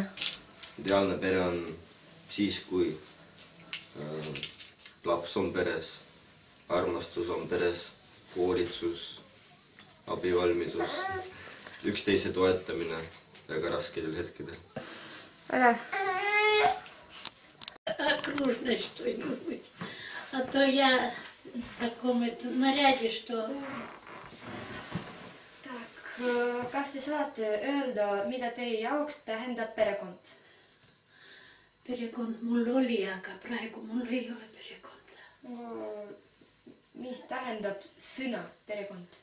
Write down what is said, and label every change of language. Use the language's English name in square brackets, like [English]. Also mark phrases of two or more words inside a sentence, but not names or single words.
[Estonian] Ideaalne pere on siis, kui laps on peres, armastus on peres, hoolitsus, abivalmidus, üksteise toetamine väga raskedel hetkedel. Aga. [Russian] Окружной что-нибудь. А то я в таком наряде, что... [Estonian] Kas te saate öelda, mida teie jaoks tähendab perekond? Perekond mul oli, aga praegu mul ei ole perekonda. Mis tähendab sõna perekond?